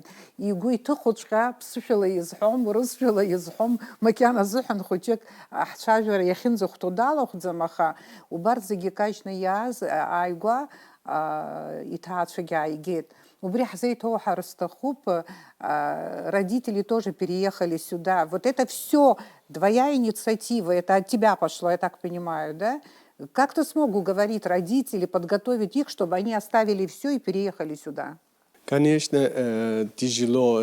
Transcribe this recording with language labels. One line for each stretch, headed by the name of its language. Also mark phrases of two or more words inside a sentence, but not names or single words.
Abkhazian: Игәы иҭыхоҵәҟьа ԥсышәала изҳәом, урысшәала изҳәом, макьана азыҳәан хәыҷык ҳцәажәара иахьынӡахәҭоу далахәӡам, аха убарҭ зегьы кажьны иааз ааигәа иҭаацәагьы ааигеит. Убри ҳзеиҭоуҳар сҭахуп,
Russian: родители тоже переехали сюда. Вот это все твоя инициатива, это от тебя пошло, я так понимаю, да? Как ты смог уговорить родителей, подготовить их, чтобы они оставили все и переехали сюда? Конечно, тяжело.